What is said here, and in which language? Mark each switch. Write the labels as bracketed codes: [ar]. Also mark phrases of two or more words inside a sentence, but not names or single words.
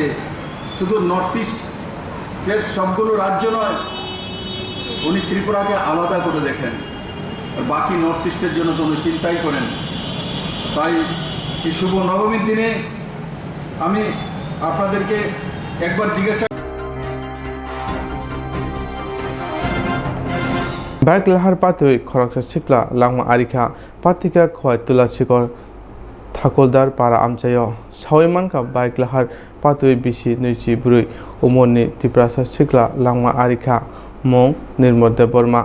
[bn] শুধু নর্থ ইস্টের সবগুলো রাজ্য নয়, উনি ত্রিপুরাকে আলাদা করে দেখেন। আর বাকি নর্থ ইস্টের জন্য তো উনি চিন্তাই করেন। তাই এই শুভ নবমীর দিনে আমি আপনাদেরকে একবার জিজ্ঞাসা [trp] Baik lahar patui khoroksa sikla langma arika patika khoi tula sikor thakoldar para amchayo sawiman ka baik lahar patui bisi nuichi burui umonni tiprasa sikla langma arika mong nirmode borma